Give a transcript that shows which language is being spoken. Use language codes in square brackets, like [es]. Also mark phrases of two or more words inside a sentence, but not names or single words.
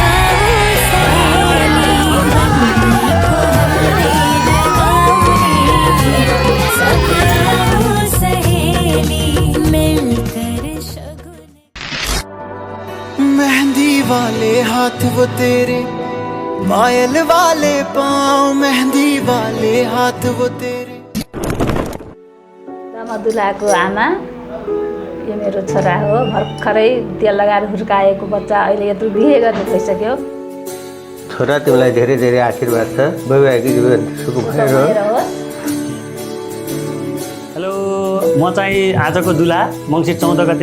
[hi] मेहंदी वाले हाथ वो तेरे, पायल वाले पाँव, मेहंदी वाले हाथ वो तेरे। [ne] दुलाको आमा, यो मेरो छोरा हो। भर्खरै तेल लगाएर हुर्काएको बच्चा अहिले यत्रो बिहे गर्ने भइसक्यो। छोरा तिमीलाई धेरै धेरै आशीर्वाद छ, वैवाहिक जीवन सुख भएर होस्। हेलो, म चाहिँ आजको दुला मङ्सिर 14 गते।